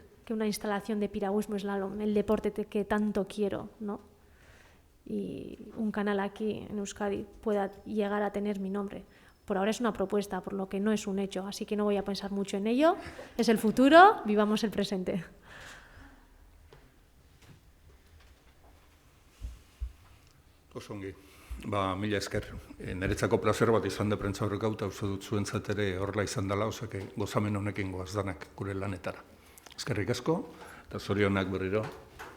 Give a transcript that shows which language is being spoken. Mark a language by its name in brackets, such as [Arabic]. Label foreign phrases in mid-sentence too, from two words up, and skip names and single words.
[Spanish] Que una instalación de piragüismo es el deporte que tanto quiero, ¿no? Y un canal aquí en Euskadi pueda llegar a tener mi nombre. Por ahora es una propuesta, por lo que no es un hecho, así que no voy a pensar mucho en ello. Es el futuro, vivamos el presente. [Basque] Osongi. Mila esker. Niretzako placer bat izan de prentza horrek eta uste dut zuentzat ere horrela izan dela, osake gozamen honekin goaz danak gure lanetara. Eskerrik asko, eta zorionak berriro.